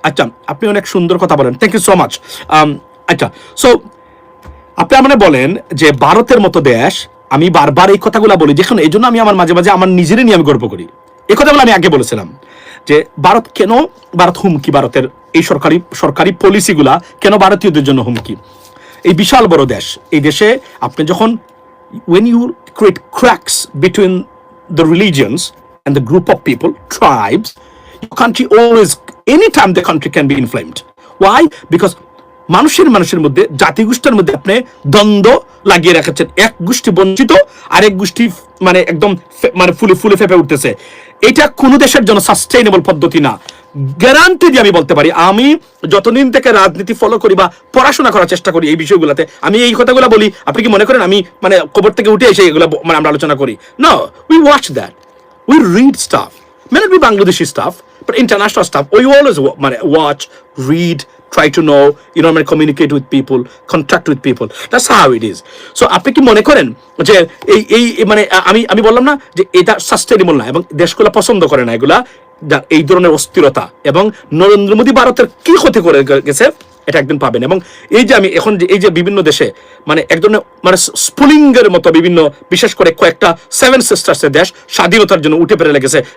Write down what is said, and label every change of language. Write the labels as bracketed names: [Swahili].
[Bangla] আচ্ছা, আপনি অনেক সুন্দর কথা বলেন, [English] Thank you so much. [Bangla] আচ্ছা, সো আপনি মানে বলেন যে ভারতের মতো দেশ, আমি বারবার এই কথাগুলো বলি যেখানে, এই জন্য আমি আমার মাঝে মাঝে আমার নিজেরই নিয়ে আমি গর্ব করি। এই কথাগুলো আমি আগে বলেছিলাম যে ভারত কেন, ভারত হুমকি, ভারতের এই সরকারি পলিসিগুলা কেন ভারতীয়দের জন্য হুমকি। এই বিশাল বড় দেশ, এই দেশে আপনি যখন [English] when you create cracks between the religions and the group of people, tribes, your country always, anytime the country can be inflamed. Why? [Bangla] Because মানুষের মধ্যে, জাতিগোষ্ঠীর মধ্যে আপনি দ্বন্দ্ব লাগিয়ে রেখেছেন। এক গোষ্ঠী বঞ্চিত, আরেক গোষ্ঠী মানে একদম মানে ফুলে ফেপে উঠতেছে। এটা কোনো দেশের জন্য সাস্টেইনেবল পদ্ধতি না। গ্যারান্টি দিয়ে আমি বলতে পারি, আমি যতদিন থেকে রাজনীতি ফলো করি বা পড়াশোনা করার চেষ্টা করি এই বিষয়গুলোতে, আমি এই কথাগুলো বলি। আপনি কি মনে করেন আমি মানে কবর থেকে উঠে এসে এগুলো মানে আমরা আলোচনা করি? [English] No, we watch that, we read stuff, may not be Bangladeshi stuff, but international stuff. We always watch, read, try to know, communicate with people, contact with people. That's how it is. [Bangla] So আপনি কি মনে করেন যে এই মানে আমি বললাম না যে এটা সাস্টেইনেবল না, এবং দেশগুলো পছন্দ করে না এগুলা, এই ধরনের অস্থিরতা। এবং নরেন্দ্র মোদী ভারতের কি ক্ষতি করে গেছে এটা একদিন পাবেন। এবং এই যে আমি এখন যে এই যে বিভিন্ন দেশে মানে এক ধরনের মানে স্পুলিংয়ের মতো বিভিন্ন, বিশেষ করে কয়েকটা 7 সিস্টার্সের দেশ স্বাধীনতার জন্য উঠে পড়ে লেগেছে।